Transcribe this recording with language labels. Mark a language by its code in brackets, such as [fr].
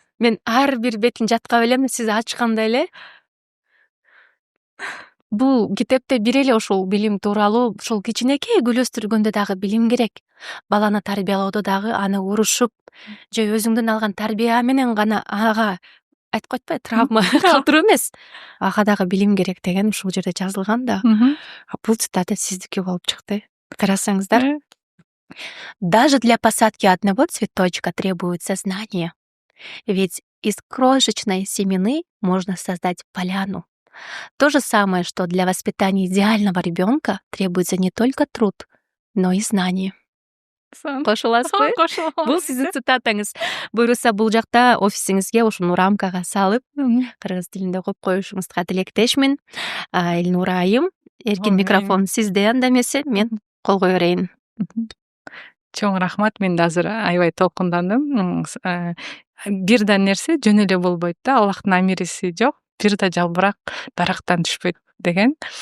[ky] Мен ар бир бетин жаткап элем, сиз ачканда эле бул китепте бир эле ушул билим тууралуу, ушул кичинекей гүл өстүргөндө дагы билим керек. Баланы тарбиялоодо дагы аны урушуп же өзүңдөн алган тарбия менен гана ага айтып койпойбу, травма калтыруу эмес. Ага дагы билим керек деген ушул жерде жазылган да. Бул цитата сиздики болуп чыкты. Карасаңыздар. [ru] Даже для посадки одного цветочка требуется знание. Ведь из крошечной семени можно создать поляну. То же самое, что для воспитания идеального ребенка требуется не только труд, но и знание. [ky] Кошуласызбы? Бул сиздин цитатаңыз. Буюрса бул жакта офисиңизге ушуну рамкага салып, кыргыз тилинде коюп коюшуңузга тилектешмин. Элнура айым, эркин микрофон сизде, анда эмесе мен колго берейин. Чоң рахмат, мен да азыр аябай толкундандым. Бир да нерсе жөн эле болбойт да, Аллахтын амириси жок, бир да жалбырак дарактан түшпөйт деген.